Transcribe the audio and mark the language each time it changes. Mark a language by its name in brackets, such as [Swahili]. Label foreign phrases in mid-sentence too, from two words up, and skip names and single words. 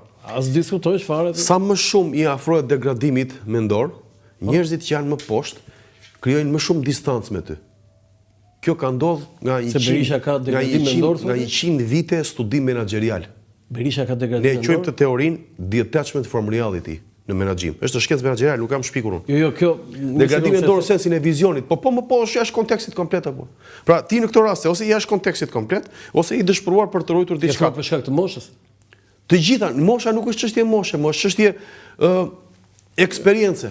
[Albanian] As diskutojsh fare. Sa më shumë i afrohet degradimit mendor, njerëzit që janë më poshtë krijojnë më shumë distancë me ty. Kjo ka ndodhur nga 100 vite studim menaxherial. Berisha ka degradim mendor. Ne quajmë të teorinë [English] detachment from reality [Albanian] në menaxhim. Është shkencë menaxheriale, nuk kam shpikur unë. Jo, kjo degradim mendor në sensin e vizionit, po më poshtë jashtë kontekstit komplet apo. Pra ti në këtë rast ose jashtë kontekstit komplet, ose i dëshpëruar për të ruajtur diçka. Për shkak të moshës. Të gjitha, mosha nuk është çështje moshe, është çështje eksperiencë.